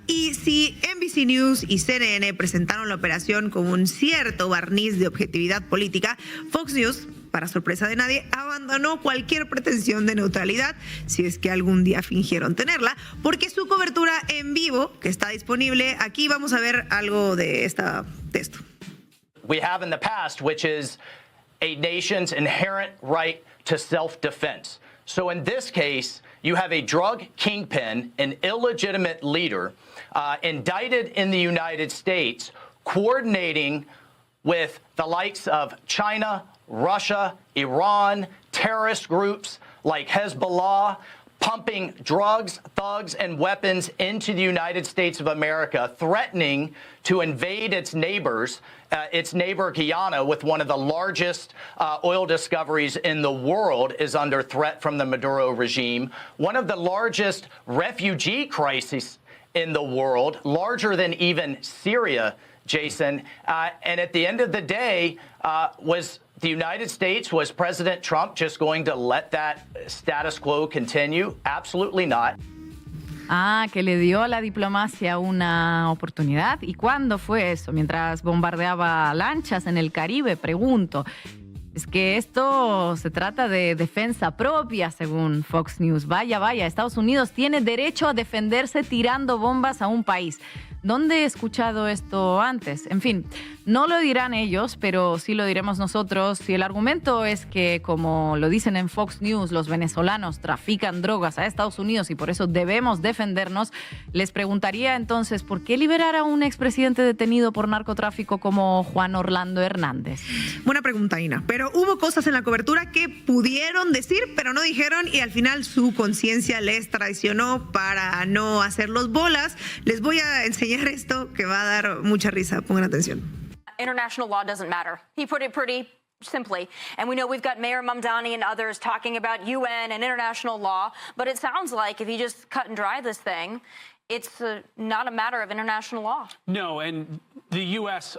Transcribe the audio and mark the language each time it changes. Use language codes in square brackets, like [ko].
[es] Y si NBC News y CNN presentaron la operación con un cierto barniz de objetividad política, Fox News, para sorpresa de nadie, abandonó cualquier pretensión de neutralidad, si es que algún día fingieron tenerla, porque su cobertura en vivo, que está disponible, aquí vamos a ver algo de esto. [en] We have in the past, which is a nation's inherent right to self-defense. So in this case, you have a drug kingpin, an illegitimate leader, indicted in the United States, coordinating with the likes of China, Russia, Iran, terrorist groups like Hezbollah, pumping drugs, thugs, and weapons into the United States of America, threatening to invade its neighbors, its neighbor Guyana, with one of the largest oil discoveries in the world, is under threat from the Maduro regime. One of the largest refugee crises in the world, larger than even Syria, Jason. And at the end of the day, was the United States, was President Trump just going to let that status quo continue? Absolutely not. [es] Ah, que le dio a la diplomacia una oportunidad. ¿Y cuándo fue eso? Mientras bombardeaba lanchas en el Caribe, pregunto. Es que esto se trata de defensa propia, según Fox News. Vaya, Estados Unidos tiene derecho a defenderse tirando bombas a un país. ¿Dónde he escuchado esto antes? En fin, no lo dirán ellos, pero sí lo diremos nosotros. Si el argumento es que, como lo dicen en Fox News, los venezolanos trafican drogas a Estados Unidos y por eso debemos defendernos, les preguntaría entonces, ¿por qué liberar a un expresidente detenido por narcotráfico como Juan Orlando Hernández? Buena pregunta, Ina. Pero hubo cosas en la cobertura que pudieron decir, pero no dijeron, y al final su conciencia les traicionó para no hacerlos bolas. Les voy a enseñar esto que va a dar mucha risa. Pongan atención. [en] International law doesn't matter. He put it pretty simply. And we know we've got Mayor Mamdani and others talking about UN and international law, but it sounds like if you just cut and dry this thing, it's not a matter of international law. No, and the U.S.